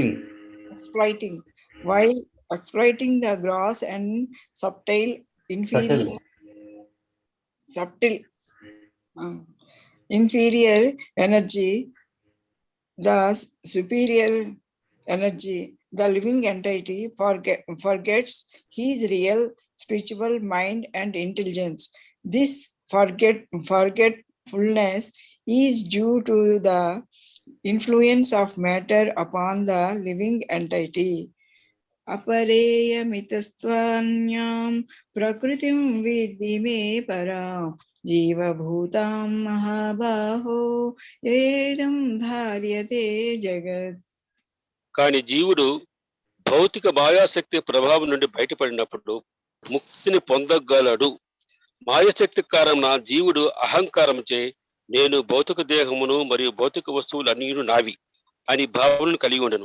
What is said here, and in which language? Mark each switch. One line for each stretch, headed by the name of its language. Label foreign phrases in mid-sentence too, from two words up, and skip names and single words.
English: while exploiting the gross and inferior, subtle inferior energy, the superior energy, the living entity forgets his real spiritual mind and intelligence. This forgetfulness is due to the influence of matter upon the living entity.
Sanskrit: अपरेयमितस्त्वन्यां प्रकृतिं विद्धि मे परां जीवभूतां महाबाहो ఏదం ధార్యతే జగత్.
Telugu: కానీ జీవుడు భౌతిక మాయాశక్తి ప్రభావం నుండి బయటపడినప్పుడు ముక్తిని పొందగలడు. మాయాశక్తి కారణంగా జీవుడు అహంకారంచే నేను భౌతిక దేహమును మరియు భౌతిక వస్తువులు అన్నీ నావి అని భావనను కలిగి ఉండను.